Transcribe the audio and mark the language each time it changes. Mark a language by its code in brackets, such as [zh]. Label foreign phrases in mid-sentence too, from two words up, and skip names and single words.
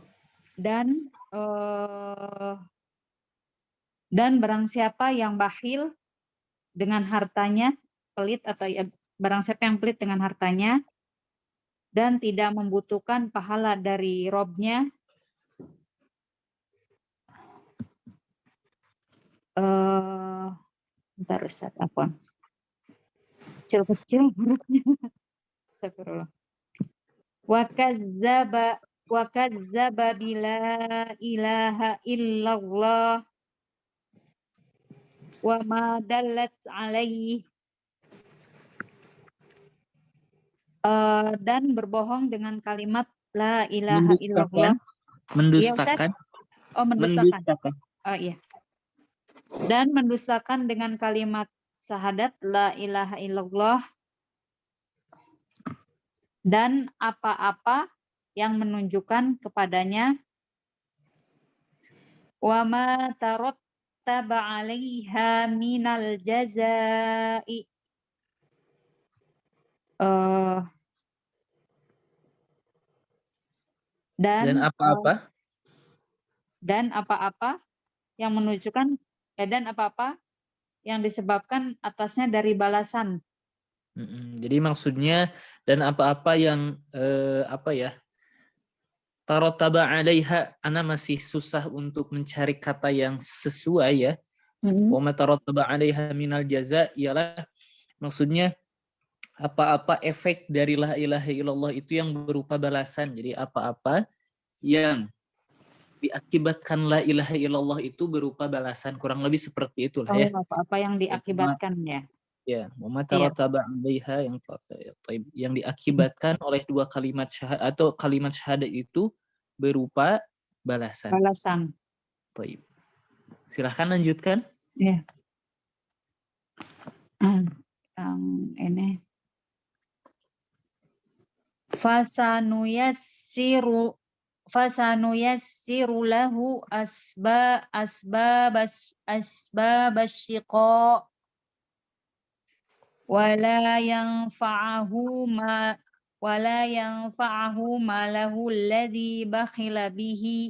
[id] dan barang siapa yang bakhil dengan hartanya, pelit atau barang siapa yang pelit dengan hartanya dan tidak membutuhkan pahala dari Robnya, bentar Ustaz, apa? Kecil-kecil hurufnya. Astagfirullah. [ar] وكذب بلا إله إلا الله وما دلت عليه, [id] dan berbohong dengan kalimat [ar] لا إله إلا الله. [id] Mendustakan. Oh, mendustakan. Oh iya. Dan mendustakan dengan kalimat syahadat [ar] لا إله إلا الله [id] dan apa-apa yang menunjukkan kepadanya [ar] وما ترتب عليها من الجزاء, [id] dan apa-apa yang menunjukkan dan apa-apa yang disebabkan atasnya dari balasan. Jadi maksudnya dan apa-apa yang [ar] ترتب عليها, [id] ana masih susah untuk mencari kata yang sesuai ya. [ar] وما ترتب عليها من الجزاء [id] ialah maksudnya apa-apa efek dari [ar] لا إله إلا الله [id] itu yang berupa balasan. Jadi apa-apa yang diakibatkan [ar] لا إله إلا الله [id] itu berupa balasan, kurang lebih seperti itulah ya. Apa-apa yang diakibatkan ya. Ya, [ar] وترتب عليها [id] yang diakibatkan oleh dua kalimat syahadat atau kalimat syahadat itu berupa balasan. Baik. Silahkan lanjutkan. Ya. [ar] Ini فسنيسر له أسباب الشقاء ولا ينفعه ماله الذي بخل به